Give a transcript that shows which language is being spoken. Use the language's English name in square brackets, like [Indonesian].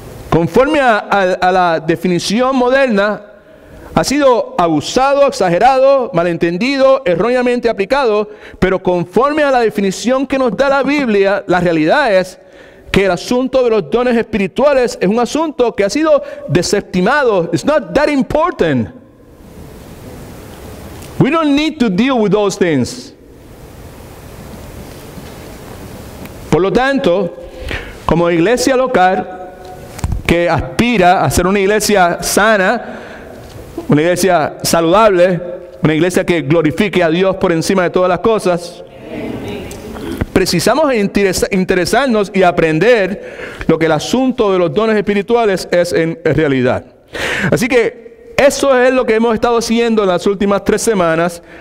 [Spanish] Conforme a la definición moderna, ha sido abusado, exagerado, malentendido, erróneamente aplicado, pero conforme a la definición que nos da la Biblia, la realidad es que el asunto de los dones espirituales es un asunto que ha sido desestimado. [English] It's not that important. We don't need to deal with those things. [Spanish] Por lo tanto, como iglesia local que aspira a ser una iglesia sana, una iglesia saludable, una iglesia que glorifique a Dios por encima de todas las cosas, precisamos interesarnos y aprender lo que el asunto de los dones espirituales es en realidad. Así que eso es lo que hemos estado haciendo en las últimas 3 semanas.